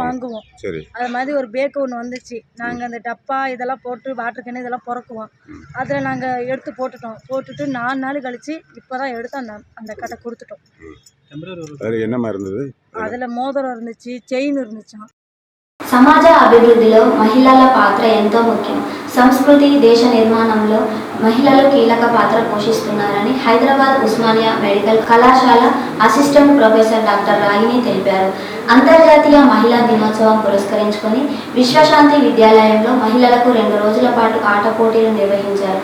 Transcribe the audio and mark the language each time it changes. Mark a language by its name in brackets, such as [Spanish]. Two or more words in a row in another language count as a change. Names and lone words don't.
[Tamil] வாங்குவோம். சரி. அது மாதிரி ஒரு பேக்கு ஒன்று வந்துச்சு. நாங்கள் அந்த டப்பா இதெல்லாம் போட்டு வாட்டர் கேனு இதெல்லாம் பிறக்குவோம். அதில் நாங்கள் எடுத்து போட்டுட்டு 4 நாள் கழிச்சு இப்போ தான் எடுத்து அந்த கட்டை கொடுத்துட்டோம். அதில் என்னமா இருந்தது? அதில் மோதிரம் இருந்துச்சு, செயின் இருந்துச்சான். [Telugu] సమాజ అభివృద్ధిలో మహిళల పాత్ర ఎంతో ముఖ్యం. సంస్కృతి, దేశ నిర్మాణంలో మహిళలు కీలక పాత్ర పోషిస్తున్నారని హైదరాబాద్ ఉస్మానియా మెడికల్ కళాశాల అసిస్టెంట్ ప్రొఫెసర్ డాక్టర్ రాగిణి తెలిపారు. అంతర్జాతీయ మహిళా దినోత్సవం పురస్కరించుకొని విశ్వశాంతి విద్యాలయంలో మహిళలకు 2 రోజుల పాటు ఆట పోటీలు నిర్వహించారు.